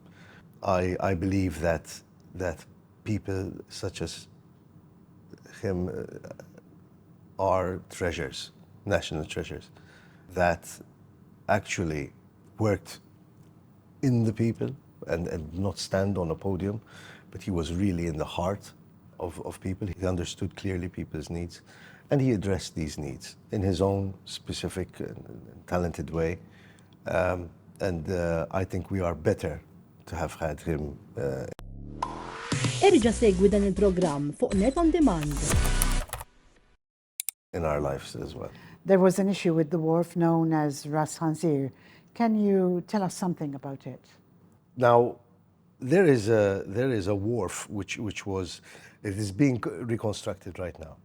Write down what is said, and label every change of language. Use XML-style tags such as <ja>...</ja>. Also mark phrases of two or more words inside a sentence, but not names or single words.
<en>I believe that people such as him are treasures, national treasures, that actually worked in the people and not stand on a podium, but he was really in the heart of people. He understood clearly people's needs, and he addressed these needs in his own specific and talented way. I think we are better to have had him.</en> <mt>Erġa' segwi dan il-programm fuq Net on Demand.</mt> <en>In our lives as well. There was an issue with the wharf known as Ras Khanzir. Can you tell us something about it? Now, there is a wharf which is being reconstructed right now.</en>